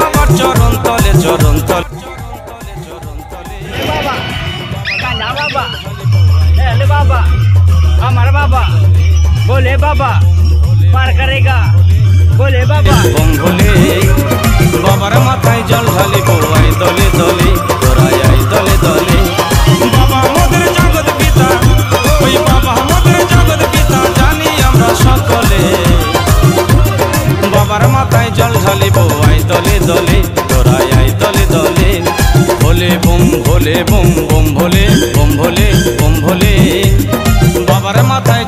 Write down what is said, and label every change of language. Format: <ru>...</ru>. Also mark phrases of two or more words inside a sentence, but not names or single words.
<bn>চরণ তলে চরণ তলে</bn> <hi>बाबा कान्हा बाबा अरे बाबा हमारा बाबा बोले बाबा पार करेगा बोले बाबा बम भोले</hi> <bn>বাবার মাথায় জল ঢালিব আই দলে দলে তোরাই আই দলে দলে বাবা আমাদের জগৎ পিতা ওই বাবা আমাদের জগৎ পিতা জানি আমরা সকলে বাবার মাথায় জল ঢালিব আই দলে দলে তোরাই আই দলে দলে</bn> <hi>भोले बम भोले बम बम भोले बम भोले बम</hi> <bn>ভোলে বাবার মাথায়</bn>